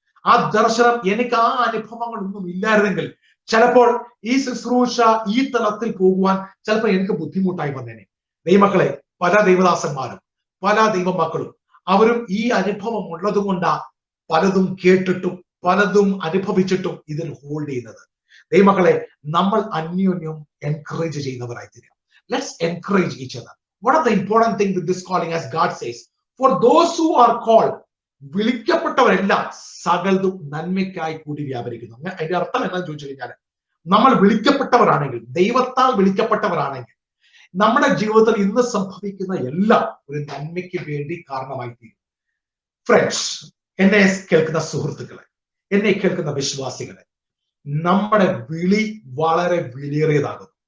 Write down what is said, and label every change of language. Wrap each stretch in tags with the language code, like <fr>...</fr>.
<ml>ആ ദർശനം, എനിക്ക് ആ അനുഭവങ്ങളൊന്നും ഇല്ലായിരുന്നെങ്കിൽ ചിലപ്പോൾ ഈ ശുശ്രൂഷ ഈ തലത്തിൽ പോകുവാൻ ചിലപ്പോൾ എനിക്ക് ബുദ്ധിമുട്ടായി വന്നേനെ. ദൈവമക്കളെ, പല ദൈവദാസന്മാരും പല ദൈവമക്കളും അവരും ഈ അനുഭവം ഉള്ളത് കൊണ്ടാ പലതും കേട്ടിട്ടും പലതും അനുഭവിച്ചിട്ടും ഇതിൽ ഹോൾഡ് ചെയ്യുന്നത്. ദൈവമക്കളെ, നമ്മൾ അന്യോന്യം encourage ചെയ്യുന്നവരായി തീരാം.</ml> <en>Let's encourage each other. What are the important thing with this calling? As God says, for those who are called,</en> <ml>വിളിക്കപ്പെട്ടവരെല്ലാം സകലതും നന്മയ്ക്കായി കൂടി വ്യാപരിക്കുന്നു. അതിന്റെ അർത്ഥം എന്താണെന്ന് ചോദിച്ചു കഴിഞ്ഞാൽ, നമ്മൾ വിളിക്കപ്പെട്ടവരാണെങ്കിൽ, ദൈവത്താൽ വിളിക്കപ്പെട്ടവരാണെങ്കിൽ, നമ്മുടെ ജീവിതത്തിൽ ഇന്ന് സംഭവിക്കുന്ന എല്ലാം ഒരു നന്മയ്ക്ക് വേണ്ടി കാരണമായി തീരും. ഫ്രണ്ട്സ്, എന്നെ കേൾക്കുന്ന സുഹൃത്തുക്കളെ, എന്നെ കേൾക്കുന്ന വിശ്വാസികളെ, നമ്മുടെ വിളി വളരെ വിലയേറിയതാകും.</ml>